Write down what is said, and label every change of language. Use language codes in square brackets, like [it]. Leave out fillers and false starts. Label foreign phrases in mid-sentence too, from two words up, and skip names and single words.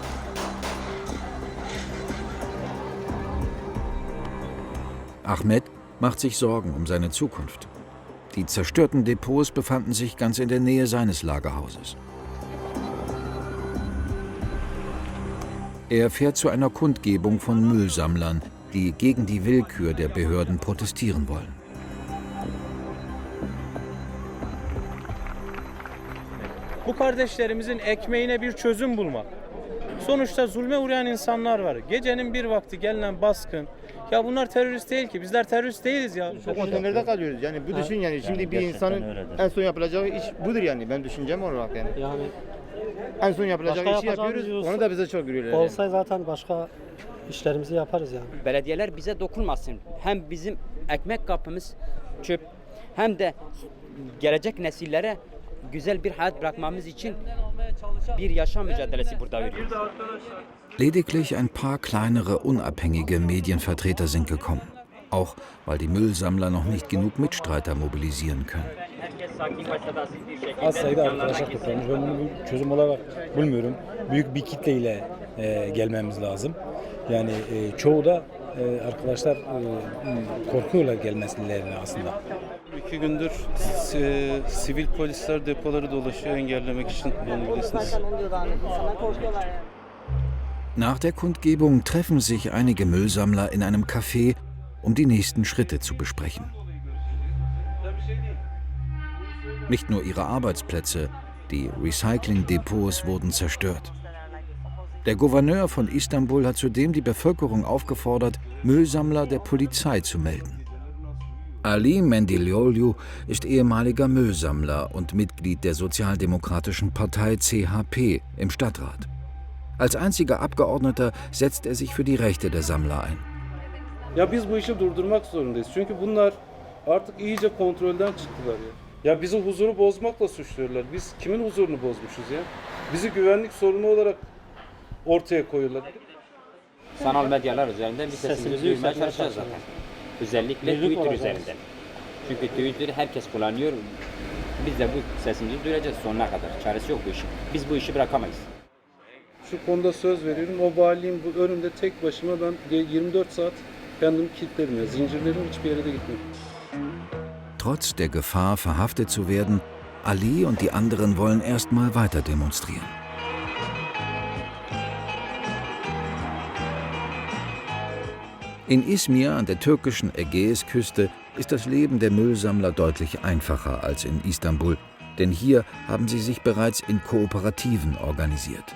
[de] Ahmet macht sich Sorgen um seine Zukunft. Die zerstörten Depots befanden sich ganz in der Nähe seines Lagerhauses. Er fährt zu einer Kundgebung von Müllsammlern, die gegen die Willkür der Behörden protestieren wollen. [tr] Bu kardeşlerimizin ekmeğine bir çözüm bulmak. Sonuçta zulme uğrayan insanlar var. Gecenin bir vakti gelinen baskın. Ya bunlar terörist değil ki. Bizler terörist değiliz ya. Bu konteynerde kalıyoruz. Yani bu düşün yani şimdi bir insanın en son yapılacağı iş budur yani. Ben düşüncem olarak yani. Yani En son yapılacak Başka işi yapacağımız yapıyoruz. yoksa- Onu da bize çok görüyorlar. olsa zaten başka işlerimizi yaparız yani. Belediyeler bize dokunmasın. Hem bizim ekmek kapımız çöp hem de gelecek nesillere güzel bir hayat bırakmamız için bir yaşam mücadelesi burada veriyoruz. [de] Lediglich ein paar kleinere, unabhängige Medienvertreter sind gekommen. Auch weil die Müllsammler noch nicht genug Mitstreiter mobilisieren können. [tr] Az sayıda arkadaşlar toplanmış. Ben bunu bir çözüm olarak bulmuyorum. Büyük bir kitleyle gelmemiz lazım. Yani çoğu da arkadaşlar korkuyorlar gelmesilerine aslında. 2 gündür sivil polisler depoları dolaşıyor engellemek için bunu bilirsiniz. [de] Nach der Kundgebung treffen sich einige Müllsammler in einem Café, um die nächsten Schritte zu besprechen. Nicht nur ihre Arbeitsplätze, die Recycling-Depots wurden zerstört. Der Gouverneur von Istanbul hat zudem die Bevölkerung aufgefordert, Müllsammler der Polizei zu melden. Ali Mendilioglu ist ehemaliger Müllsammler und Mitglied der Sozialdemokratischen Partei CHP im Stadtrat. Als einziger Abgeordneter setzt er sich für die Rechte der Sammler ein. [tr] Ya biz bu işi durdurmak zorundayız. Çünkü bunlar artık iyice kontrolden çıktılar ya. Ya bizi huzuru bozmakla suçluyorlar. Biz kimin huzurunu bozmuşuz ya? Bizi güvenlik sorunu olarak ortaya koyuyorlar. Sanal medyalar üzerinden bir sesimizi duyurmaya çalışacağız zaten. Özellikle Twitter üzerinden. Çünkü Twitter herkes kullanıyor. Biz de bu sesimizi duyuracağız sonuna kadar. Çaresi yok bu işin. Biz bu işi bırakamayız. Şu konuda söz veriyorum. O valiliğin bu önünde tek başıma ben 24 saat kendimi kilitlerim ya. Zincirlerim hiçbir yere de gitmiyor. [de] Trotz der Gefahr, verhaftet zu werden, Ali und die anderen wollen erstmal weiter demonstrieren. In Izmir an der türkischen Ägäisküste ist das Leben der Müllsammler deutlich einfacher als in Istanbul, denn hier haben sie sich bereits in Kooperativen organisiert.